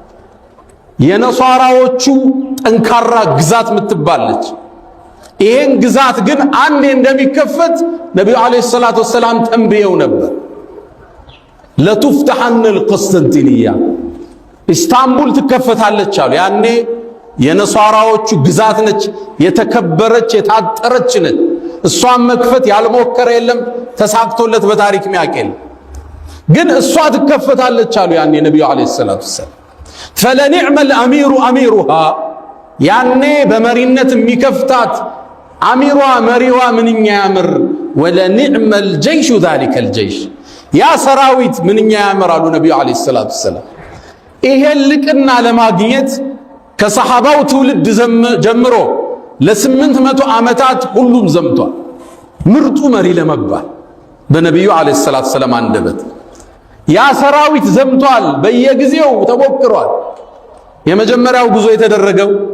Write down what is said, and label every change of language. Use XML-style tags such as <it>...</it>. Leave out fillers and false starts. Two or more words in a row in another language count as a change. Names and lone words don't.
<am>የነሷራዎቹ ጠንካራ ግዛት ምትባለች። ይሄን ግዛት ግን አንዴ እንደሚከፈት ነብዩ</am> <ar>عليه الصلاة والسلام</ar> <am>ተንብየው ነበር።</am> <ar>لتفتحن القسطنطينية</ar> <am>ኢስታንቡል ትከፈታለች አሉ። ያኔ የነሷራዎቹ ግዛት ነች፣ የተከበረች የታጠረች ነች። እሷን መክፈት ያልሞከረ የለም፣ ተሳክቶለት በታሪክ ሚያቀል። ግን እሷ ትከፈታለች አሉ ያኔ ነብዩ</am> <ar>عليه الصلاة والسلام።</ar> <am>فلنعم</am> <ar>الامير اميرها</ar> <am>ያኔ በመሪነት የሚከፍታት አሚሯ መሪዋ ምንኛ ያምር።</am> <ar>ولنعم الجيش ذلك</ar> <am>الجيش ያ ሰራዊት ምንኛ ያምር አሉ ነብዩ</am> <ar>عليه الصلاة والسلام።</ar> <am>ይሄን ልቅና ለማግኘት ከሰሃባው ትውልድ ጀምሮ ለ800 ዓመታት ሁሉም ዘምቷል። ምርጡ መሪ ለመባል በነብዩ</am> <ar>عليه الصلاة والسلام</ar> <am>አንደበት ያ ሰራዊት ዘምቷል። በየጊዜው ተሞክሯል። የመጀመሪያው ጉዞ የተደረገው</am>